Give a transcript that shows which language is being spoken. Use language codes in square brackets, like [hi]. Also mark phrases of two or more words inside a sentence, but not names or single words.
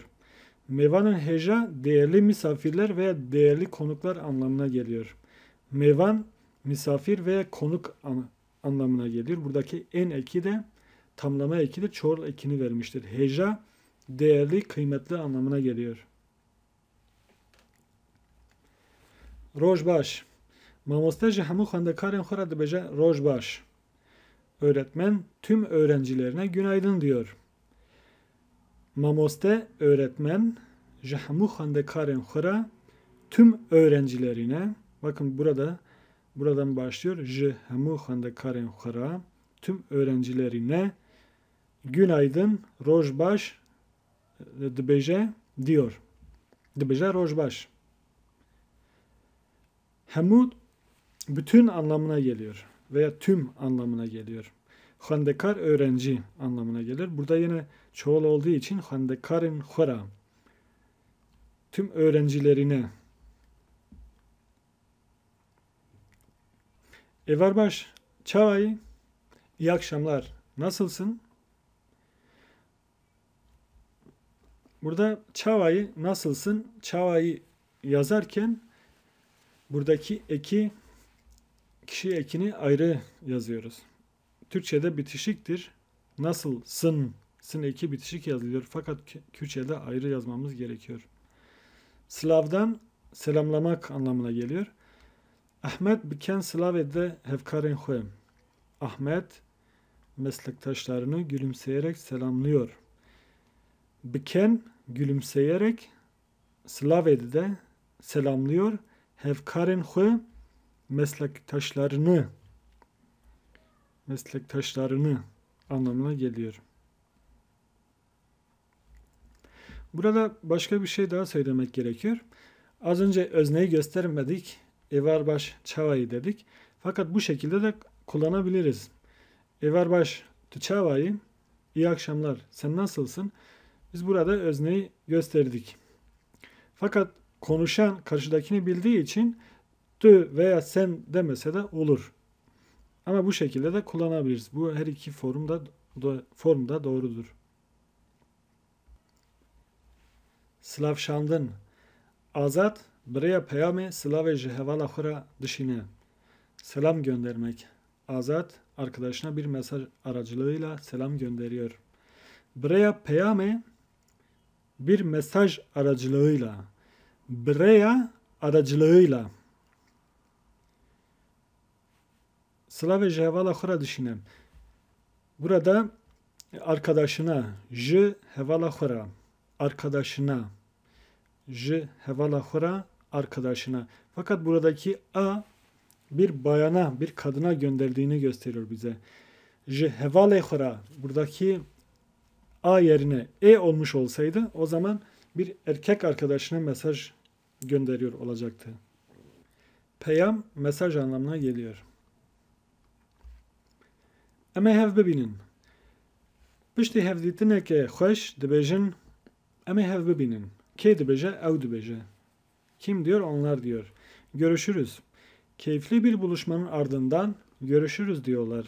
[ku] Mevanın heja [tr] değerli misafirler veya değerli konuklar anlamına geliyor. Mevan misafir veya konuk anlamına geliyor. Buradaki en eki de tamlama ekidir. Çoğul ekini vermiştir. Heja değerli, kıymetli anlamına geliyor. [ku] Rojbaş. Mamoste ji hemû xwendekarên xwe re dibêje rojbaş. [tr] Öğretmen tüm öğrencilerine günaydın diyor. Mamoste öğretmen [ku] ji hemû xwendekarên xwe re [tr] tüm öğrencilerine, bakın buradan başlıyor. [ku] Ji hemû xwendekarên xwe re [tr] tüm öğrencilerine günaydın [ku] rojbaş dibêje diyor. Dibêje rojbaş. [tr] Hemû bütün anlamına geliyor veya tüm anlamına geliyor. Xwendekar öğrenci anlamına gelir. Burada yine çoğul olduğu için [ku] xwendekarên xwe ra, [tr] tüm öğrencilerine. [ku] Evar baş, çavayı, [tr] iyi akşamlar, nasılsın? Burada çavayı, nasılsın? Çavayı yazarken buradaki eki, kişi ekini ayrı yazıyoruz. Türkçe'de bitişiktir. Nasılsın? Sın eki bitişik yazılıyor. Fakat Kürtçe'de ayrı yazmamız gerekiyor. Slav'dan selamlamak anlamına geliyor. [ku] Ahmet biken Slave'de hevkarên xwe. [tr] Ahmet meslektaşlarını gülümseyerek selamlıyor. Biken gülümseyerek Slave'de selamlıyor. [ku] Hevkarên xwe [tr] meslektaşlarını anlamına geliyor. Burada başka bir şey daha söylemek gerekiyor. Az önce özneyi göstermedik. [ku] Evarbaş çavayı [tr] dedik. Fakat bu şekilde de kullanabiliriz. [ku] Evarbaş tu çavayı, [tr] iyi akşamlar, sen nasılsın? Biz burada özneyi gösterdik. Fakat konuşan karşıdakini bildiği için tu veya sen demese de olur. Ama bu şekilde de kullanabiliriz. Bu her iki formda doğrudur. [ku] Slavşandın. Azat biraya peyame Slavê ji hevala xwe ra dişîne. [tr] Selam göndermek. Azat arkadaşına bir mesaj aracılığıyla selam gönderiyor. [ku] Biraya peyame [tr] bir mesaj aracılığıyla. Biraya aracılığıyla. [ku] Slavê ji hevala xwe ra dişîne. [tr] Burada arkadaşına [ku] ji hevala xwe ra, [tr] arkadaşına, [ku] ji hevala xwe ra, [tr] arkadaşına. Fakat buradaki a bir bayana, bir kadına gönderdiğini gösteriyor bize. [ku] Ji hevalê xwe ra, [tr] buradaki a yerine e olmuş olsaydı o zaman bir erkek arkadaşına mesaj gönderiyor olacaktı. Peyam mesaj anlamına geliyor. [ku] Em ê hev bibînin. Piştî hevdîtinekê xweş dibêjin em ê hev bibînin. Kê dibêje? Ew dibêje. [tr] Kim diyor? Onlar diyor. Görüşürüz. Keyifli bir buluşmanın ardından görüşürüz diyorlar.